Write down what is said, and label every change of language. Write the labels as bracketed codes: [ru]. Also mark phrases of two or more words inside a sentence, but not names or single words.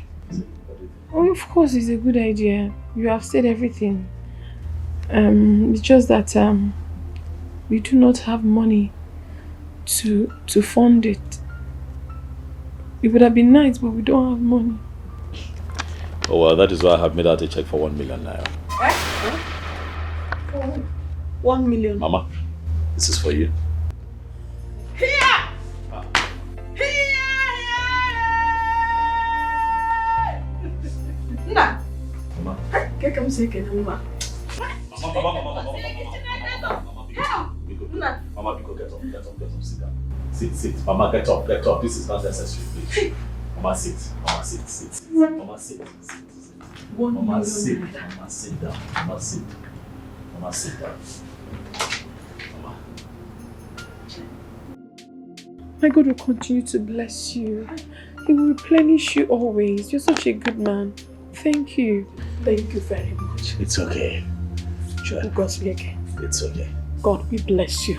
[en] Oh, of course, it's a good idea. You have said everything. It's just that we do not have money to fund it. It would have been nice, but we don't have money. Oh, well, that is why I have made out a check for 1 million naira. 1 million. Mama, this is for you. Nah. Mama. Get come say Mama, Mama, get up, sit down. Sit. Mama, get up. This is not necessary, please. Mama, sit. Mama, sit. Mama, sit. Mama, sit. Mama, sit down. Mama, sit. Mama, sit down. Mama. My God will continue to bless you. He will replenish you always. You're such a good man. Thank you. Thank you very much. It's okay. Sure. God's again. It's okay. God, we bless you.